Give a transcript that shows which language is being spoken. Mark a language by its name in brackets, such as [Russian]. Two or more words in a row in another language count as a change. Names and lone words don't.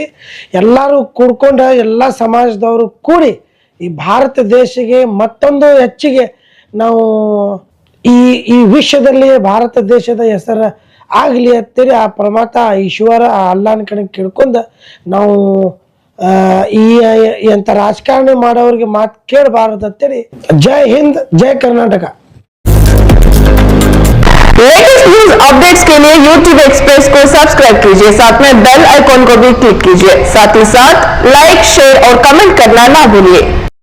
[Kannada] ಎಲ್ಲರೂ ಕೂಡ್ಕೊಂಡು, ಎಲ್ಲ ಸಮಾಜದವರು ಕೂಡಿ ಈ ಭಾರತ ದೇಶಕ್ಕೆ ಮತ್ತೊಂದು ಹೆಚ್ಚಿಗೆ ನಾವು ಈ ವಿಶ್ವದಲ್ಲಿ ಭಾರತ ದೇಶದ ಹೆಸರು ಆಗಲಿ ಅಂತೇಳಿ ಆ ಪ್ರಮಾತ ಈಶ್ವರ ಅಲ್ಲಾನ ಕಡೆ ಕೇಳ್ಕೊಂಡು ನಾವು ಈ ಎಂಥ ರಾಜಕಾರಣ ಮಾಡೋರಿಗೆ ಮಾತು ಕೇಳಬಾರದು ಅಂತೇಳಿ. ಜೈ ಹಿಂದ್, ಜೈ ಕರ್ನಾಟಕ. [English] latest news updates [Hindi] के लिए YouTube एक्सप्रेस को सब्सक्राइब कीजिए, साथ में [English] bell icon [Hindi] को भी क्लिक कीजिए। साथ ही साथ [English] like, share [Hindi] और कमेंट करना ना भूलिए।